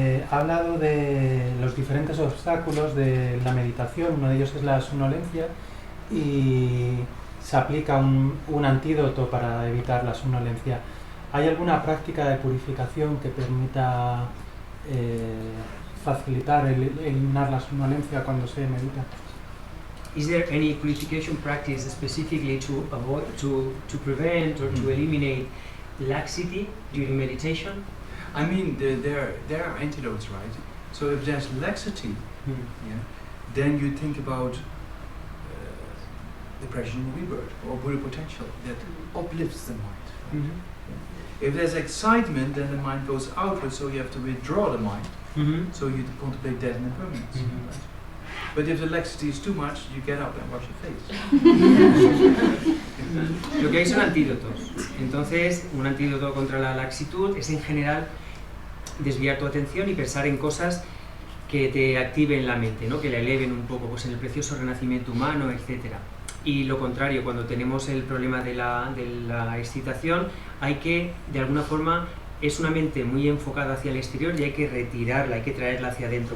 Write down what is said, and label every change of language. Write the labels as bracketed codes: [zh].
[es] Ha hablado de los diferentes obstáculos de la meditación, uno de ellos es la somnolencia y se aplica un antídoto para evitar la somnolencia. ¿Hay alguna práctica de purificación que permita facilitar eliminar la somnolencia cuando se medita? [en] Is there any purification practice specifically to avoid, to prevent or to eliminate laxity during meditation? I mean, there are antidotes, right? So if there's laxity, yeah, then you think about depression, rebirth, or Buddha potential that uplifts the mind. Right? If there's excitement, then the mind goes outward, so you have to withdraw the mind. So you contemplate death and impermanence. Right? But if the laxity is too much, you get up and wash your face. [es] Lo que hay son antídotos. Entonces, un antídoto contra la laxitud es en general desviar tu atención y pensar en cosas que te activen la mente, ¿no? Que la eleven un poco, pues en el precioso renacimiento humano, etc. Y lo contrario, cuando tenemos el problema de la excitación, hay que, de alguna forma, es una mente muy enfocada hacia el exterior y hay que retirarla, hay que traerla hacia adentro.